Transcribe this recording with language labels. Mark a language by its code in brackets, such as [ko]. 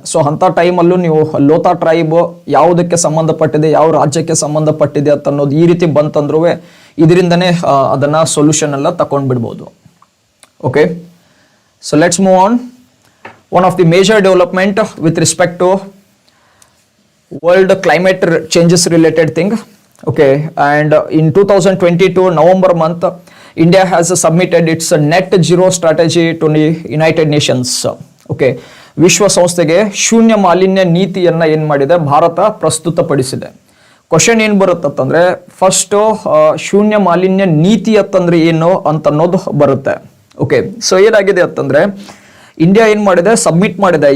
[kn] So ಅಂಥ ಟೈಮಲ್ಲೂ ನೀವು ಲೋತಾ ಟ್ರೈಬ್ ಯಾವುದಕ್ಕೆ ಸಂಬಂಧಪಟ್ಟಿದೆ, ಯಾವ ರಾಜ್ಯಕ್ಕೆ ಸಂಬಂಧಪಟ್ಟಿದೆ ಅಂತ ಅನ್ನೋದು ಈ ರೀತಿ ಬಂತಂದ್ರೂ ಇದರಿಂದನೇ ಅದನ್ನು ಸೊಲ್ಯೂಷನ್ ಎಲ್ಲ ತಗೊಂಡ್ಬಿಡ್ಬೋದು. [en] Okay, so let's move on. One of the major development with respect to world climate changes related thing. Okay, and in 2022 November month, India has submitted its net zero strategy to the United Nations. [kn] Okay, ವಿಶ್ವಸಂಸ್ಥೆಗೆ ಶೂನ್ಯ ಮಾಲಿನ್ಯ ನೀತಿಯನ್ನ ಏನ್ ಮಾಡಿದೆ Bharat ಪ್ರಸ್ತುತಪಡಿಸಿದೆ. Question ಏನ್ ಬರುತ್ತಂದ್ರೆ first ಶೂನ್ಯ ಮಾಲಿನ್ಯ ನೀತಿ ಅಂತಂದ್ರೆ ಏನು ಅಂತ ಅನ್ನೋದು ಬರುತ್ತೆ. ಓಕೆ, ಸೊ ಏನಾಗಿದೆ ಅಂತಂದ್ರೆ ಇಂಡಿಯಾ ಏನ್ ಮಾಡಿದೆ, ಸಬ್ಮಿಟ್ ಮಾಡಿದೆ.